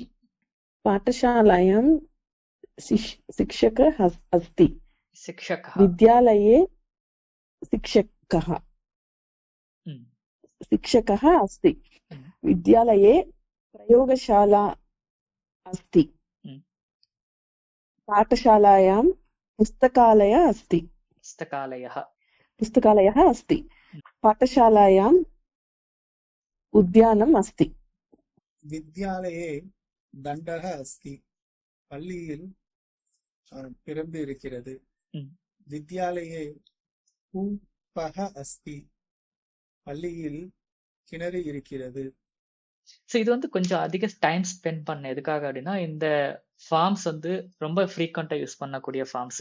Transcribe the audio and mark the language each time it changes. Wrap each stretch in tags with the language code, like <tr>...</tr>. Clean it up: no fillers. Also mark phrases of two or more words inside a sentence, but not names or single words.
<sa>पाठशालायां शिक्षकः अस्ति, विद्यालये शिक्षकः अस्ति, विद्यालये प्रयोगशाला अस्ति, पाठशालायां पुस्तकालयः अस्ति, पाठशालायाम् उद्यानम् अस्ति. विद्यालये दण्डः अस्ति,</sa> <ta>பள்ளியில் பிறந்து இருக்கிறது.</ta> <sa>विद्यालये कूपक अस्ति,</sa> <ta>பள்ளியில் கிணறு இருக்கிறது. ஸோ இது வந்து கொஞ்சம் அதிக</ta> <en>time spend</en> <ta>பண்ண எதுக்காக அப்படின்னா, இந்த ஃபார்ம்ஸ் வந்து ரொம்ப</ta> <en>frequently use</en> <ta>பண்ணக்கூடிய ஃபார்ம்ஸ்.</ta>